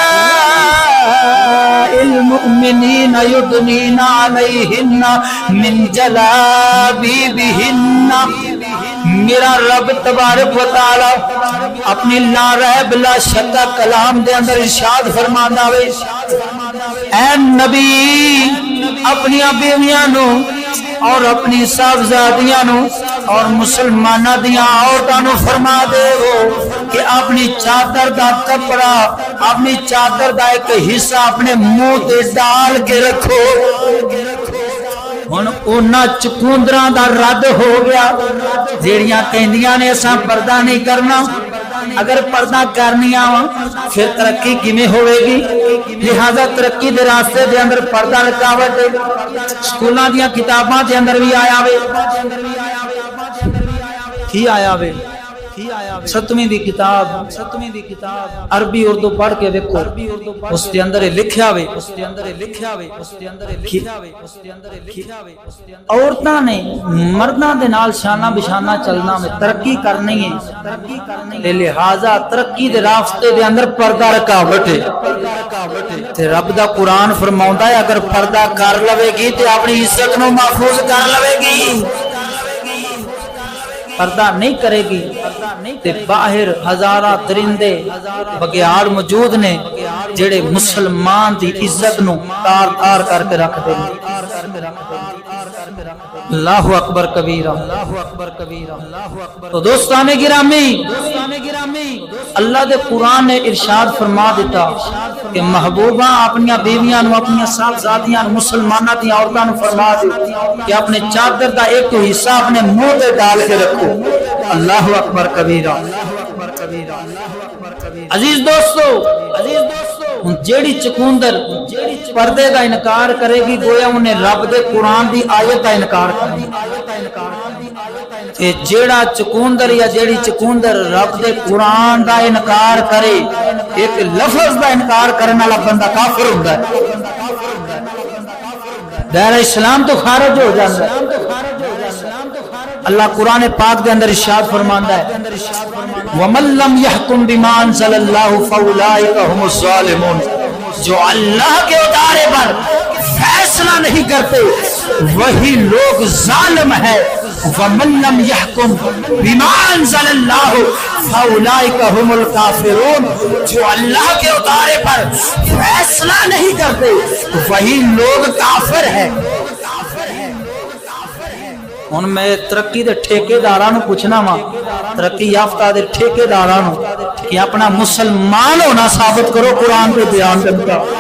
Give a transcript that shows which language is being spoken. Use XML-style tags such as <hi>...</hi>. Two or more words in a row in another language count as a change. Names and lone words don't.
<ar>المؤمنین یدنین علیہن من جلابیبہن</ar> <pa>میرا رب</pa> <ar>تبارک و تعالی</ar> <pa>اپنی</pa> <ar>لا ریب لا شک</ar> <pa>کلام دے اندر ارشاد فرماندا وے اے نبی اپنی بیویاں نو اور اپنی صاحبزادیاں نو اور مسلماناں دیاں عورتاں نو فرما دے کہ اپنی چادر دا کپڑا اپنی چادر دا ایک حصہ اپنے منہ تے ڈال کے رکھو ہن انہاں چکوندراں دا رد ہو گیا جیڑیاں کہندیاں نے اساں پردہ نہیں کرنا اگر پردہ کرنی آواں پھر ترقی کیویں ہوے گی؟ لہذا ترقی دے راستے دے اندر پردہ رکاوٹ ہے۔ سکولاں دیاں کتاباں دے اندر بھی آیا وے کی آیا وے 7ویں دی کتاب عربی اردو پڑھ کے دیکھو، اس دے اندر لکھیا وے عورتاں نے مرداں دے نال شانہ بشانہ چلنا میں ترقی کرنی ہے، لہذا ترقی دے راستے دے اندر پردہ رکاوٹ ہے۔ تے رب دا قرآن فرماوندا ہے اگر پردہ کر لوے گی تے اپنی عزت نو محفوظ کر لوے گی، پردہ نہیں کرے گی تے باہر ہزاراں درندے بگیار موجود نے جڑے مسلمان دی عزت نو تار تار کر کے رکھ دیں۔</pa> <ar>اللہ اکبر کبیرہ۔</ar> <pa>تو دوستان گرامی، اللہ دے قرآن نے ارشاد فرما دیتا کہ محبوبہ اپنی بیویاں نو، اپنی صاحبزادیاں مسلمانہ دی عورتاں نو فرما دے کہ اپنے چادر دا ایک حصہ اپنے منہ تے ڈال کے رکھو۔</pa> <ar>اللہ اکبر کبیرہ۔</ar> <pa>عزیز دوستو، جیڑی چکوندر پردے دا انکار کرے گی گویا انہیں رب دے قرآن دی آیت دا انکار کرے گی۔ جیڑا چکوندر یا جیڑی چکوندر رب دے قرآن دا انکار کرے، ایک لفظ دا انکار کرنے والا بندہ کافر</pa> <ur>ہوتا ہے،</ur> <pa>دائرہ اسلام تو خارج</pa> <ur>ہو جاتا ہے۔</ur> <pa>اللہ قرآن پاک دے اندر ارشاد فرماندا ہے</pa> <ar>وَمَن لَّمْ يَحْكُم بِمَا أَنزَلَ اللَّهُ فَأُولَٰئِكَ هُمُ الظَّالِمُونَ،</ar> <ur>جو اللہ کے ادارے پر فیصلہ نہیں کرتے وہی لوگ ظالم ہے۔</ur> <ar>وَمَن لَّمْ يَحْكُم بِمَا أَنزَلَ اللَّهُ فَأُولَٰئِكَ هُمُ الْكَافِرُونَ،</ar> <ur>جو اللہ کے ادارے پر فیصلہ نہیں کرتے وہی لوگ کافر ہے۔</ur> <pa>ہن میں ترقی دے ٹھیکیداراں نو پوچھنا وا، ترقی یافتہ دے ٹھیکیداراں نو کہ اپنا مسلمان ہونا ثابت کرو</pa> <ur>قرآن کے بیان کرتا،</ur>